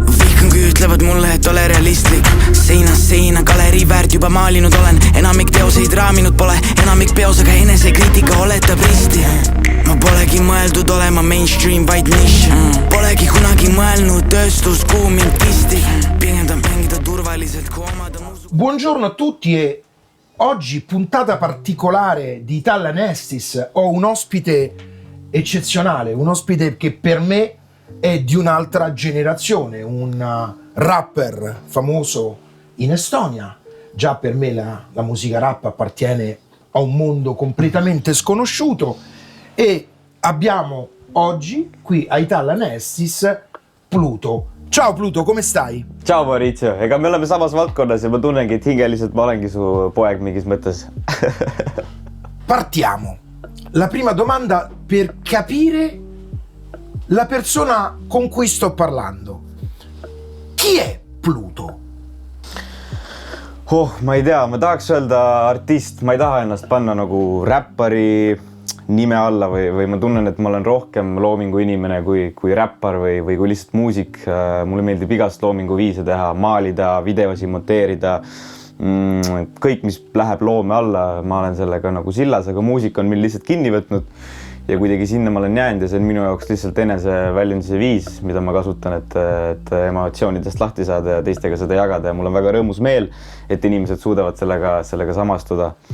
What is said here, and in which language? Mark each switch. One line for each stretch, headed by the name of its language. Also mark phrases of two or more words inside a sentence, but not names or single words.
Estonian: Vihkan kui ütlevad mulle, et ole realistlik. Seinast seina galerii väärt juba maalinud olen. Enamik teoseid raaminud pole, enamik peos, aga enesekriitika oletab risti. Ma polegi mõeldud olema mainstream, vaid niche. Polegi kunagi mõelnud tööstus, kuhu mind pisti. Pigem ta mängida turvaliselt, kui omada musu.
Italian: Buongiorno a tutti e oggi puntata particolare di Italian Estis. Ho un ospite eccezionale, un ospite che per me è di un'altra generazione, un rapper famoso in Estonia. Già per me la musica rap appartiene a un mondo completamente sconosciuto e abbiamo oggi qui a Italian Estis Pluto. Ciao Pluto, come stai? Ciao Maurizio,
Estonian: ega me oleme samas valdkonnas ja ma tunnengi, et hingeliselt ma olengi su poeg mingis mõttes.
Italian: Partiamo. La prima domanda per capire la persona con cui sto parlando. Chi è Pluto?
Estonian: Ma ei tea, ma tahaks öelda artist, ma ei taha ennast panna nagu räppari nime alla või ma tunnen, et ma olen rohkem loomingu inimene kui räppar või kui lihtsalt muusik. Mulle meeldib igast loomingu viise teha, maalida, videosi monteerida, kõik, mis läheb loome alla, ma olen sellega nagu sillas, aga muusika on mind lihtsalt kinni võtnud ja kuidagi sinna ma olen jäänud ja see on minu jaoks lihtsalt enese väljundise viis, mida ma kasutan, et emotsioonidest lahti saada ja teistega seda jagada ja mul on väga rõõmus meel, et inimesed suudavad sellega samastuda.